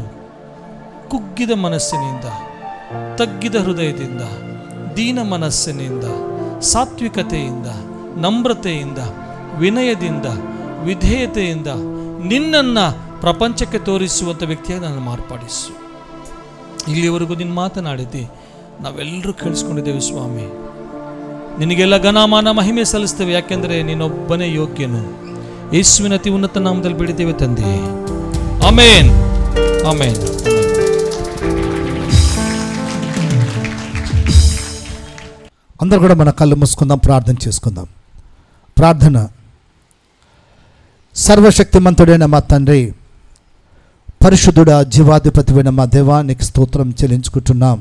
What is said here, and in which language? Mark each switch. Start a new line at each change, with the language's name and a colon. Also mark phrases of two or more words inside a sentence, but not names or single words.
Kannada: ಕುಗ್ಗಿದ ಮನಸ್ಸಿನಿಂದ, ತಗ್ಗಿದ ಹೃದಯದಿಂದ, ದೀನ ಮನಸ್ಸಿನಿಂದ, ಸಾತ್ವಿಕತೆಯಿಂದ, ನಮ್ರತೆಯಿಂದ, ವಿನಯದಿಂದ, ವಿಧೇಯತೆಯಿಂದ ನಿನ್ನನ್ನು ಪ್ರಪಂಚಕ್ಕೆ ತೋರಿಸುವಂಥ ವ್ಯಕ್ತಿಯಾಗಿ ನಾನು ಮಾರ್ಪಡಿಸು. ಇಲ್ಲಿವರೆಗೂ ನೀನು ಮಾತನಾಡಿದ್ದಿ, ನಾವೆಲ್ಲರೂ ಕೇಳಿಸ್ಕೊಂಡಿದ್ದೇವೆ ಸ್ವಾಮಿ. ನಿನಗೆಲ್ಲ ಘನಮಾನ ಮಹಿಮೆ ಸಲ್ಲಿಸ್ತೇವೆ, ಯಾಕೆಂದರೆ ನೀನೊಬ್ಬನೇ ಯೋಗ್ಯನು. ಯೇಸುವಿನ ಅತಿ ಉನ್ನತ ನಾಮದಲ್ಲಿ ಬಿಡಿದ್ದೇವೆ ತಂದೆ. ಆಮೇನ್, ಆಮೇನ್.
Telugu: అందరు కూడా మన కళ్ళు మూసుకుందాం, ప్రార్థన చేసుకుందాం. ప్రార్థన. సర్వశక్తిమంతుడైన మా తండ్రి, పరిశుద్ధుడ, జీవాధిపతివైన మా దేవా, నీకు స్తోత్రం చెల్లించుకుంటున్నాం.